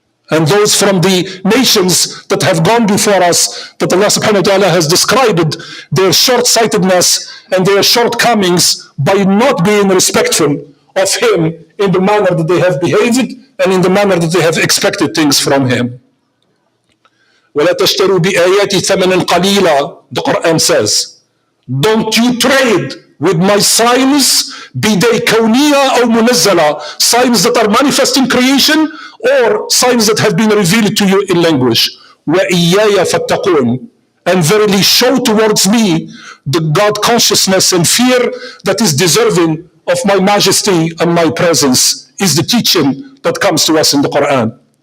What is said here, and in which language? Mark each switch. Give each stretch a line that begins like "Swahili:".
English: And those from the nations that have gone before us, that Allah subhanahu wa ta'ala has described their short-sightedness and their shortcomings by not being respectful of Him in the manner that they have behaved and in the manner that they have expected things from Him.
Arabic: وَلَا تَشْتَرُوا بِآيَاتِ ثَمَنًا قَلِيلًا,
English: the Quran says. Don't you trade with my signs, be they kawniya or munazzala, signs that are manifest in creation or signs that have been revealed to you in language.
Arabic: وَإِيَّايَ فَاتَّقُونَ,
English: and verily show towards me the God consciousness and fear that is deserving of my majesty and my presence, is the teaching that comes to us in the Quran.